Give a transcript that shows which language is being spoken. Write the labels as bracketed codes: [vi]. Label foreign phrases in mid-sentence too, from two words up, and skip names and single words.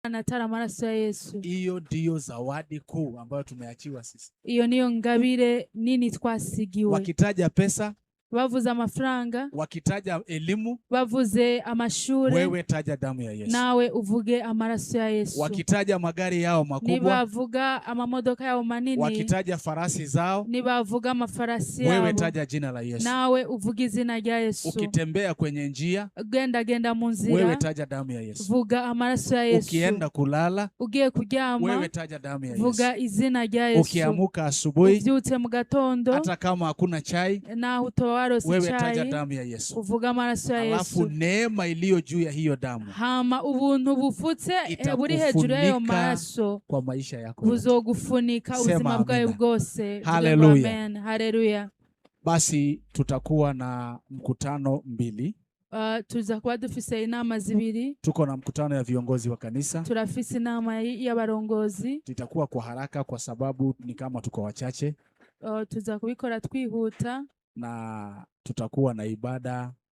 [rn] Natara amaraso ya Yesu. [sw] Hiyo ndio zawadi kuu ambayo tumeachiwa sisi. [rn] Iyo niyo ngabire nini twasigiwe. [sw] Wakitaja pesa, [rn] bavuze amafaranga, [sw] wakitaja elimu, [rn] bavuze amashuri, [sw] wewe taja damu ya Yesu. [rn] nawe uvuge amaraso ya Yesu. [sw] Wakitaja magari yao makubwa, [rn] nibavuga amamodoka yao manini, [sw] wakitaja farasi zao, [rn] nibavuga amafarasi yao, [sw] wewe taja jina la Yesu. [rn] nawe uvuge izina rya Yesu. [sw] Ukitembea kwenye njia, [rn] genda mu nzira, [sw] wewe taja damu ya Yesu. [rn] vuga amaraso ya Yesu. [sw] Ukienda kulala, [rn] ugiye kuryama, [sw] wewe taja damu ya Yesu. [rn] vuga izina rya Yesu. [sw] Ukiamuka asubuhi, [rn] uvyutse mu gatondo, [sw] hata kama hakuna chai, [rn] na utowarose [sw] wewe chai, taja damu ya Yesu. [rn] uvuga amaraso ya Yesu. [sw] Alafu neema iliyo juu ya hiyo damu, [rn] hama ubuntu bufutse buri hejuru y'ayo maraso [sw] kwa maisha yako, [rn] buzogufunika ubuzima bwawe bwose. Haleluya. Amen. Haleluya. [sw] Basi tutakuwa na mkutano 2. [rn] Tuza kuba dufise inama zibiri. [sw] Tuko na mkutano ya viongozi wa kanisa. [rn] Turafise inama y'abarongozi. [sw] Tutakuwa kwa haraka kwa sababu ni kama tuko wachache. [rn] Tuza kubikora twihuta. [sw] Na tutakuwa na ibada